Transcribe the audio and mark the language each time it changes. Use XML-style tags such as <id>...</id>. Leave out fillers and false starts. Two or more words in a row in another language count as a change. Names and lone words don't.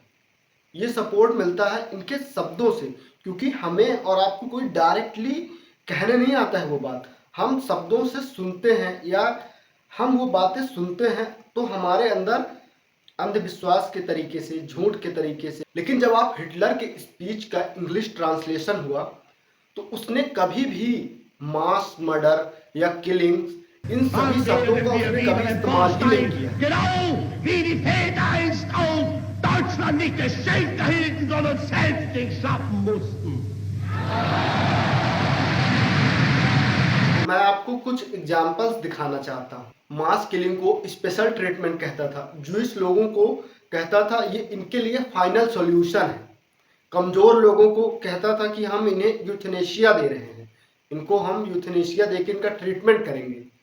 <hi>ये सपोर्ट मिलता है इनके शब्दों से, क्योंकि हमें और आपको कोई डायरेक्टली कहने नहीं आता है वो बात, हम शब्दों से सुनते हैं या हम वो बातें सुनते हैं तो हमारे अंदर अंधविश्वास के तरीके से, झूठ के तरीके से। लेकिन जब आप हिटलर के स्पीच का</hi> <en>English translation</en> <hi>हुआ तो उसने कभी भी</hi> <en>mass murder</en> <hi>या किलिंग्स इन सभी शब्दों का उसने कभी इस्तेमाल ही नहीं किया।</hi> <de>Genau wie die Väter einst auch Deutschland nicht geschenkt erhielten, sondern selbst schaffen mussten.</de> <hi>मैं आपको कुछ एग्जाम्पल्स दिखाना चाहता हूँ।</hi> <en>mass killing</en> <hi>को</hi> <en>special treatment</en> <hi>कहता था, जूइश लोगों को कहता था ये इनके लिए</hi> <en>final solution</en> <hi>है, कमज़ोर लोगों को कहता था कि हम इन्हें यूथनेशिया दे रहे हैं, इनको हम यूथनेशिया देकर इनका ट्रीटमेंट करेंगे।</hi>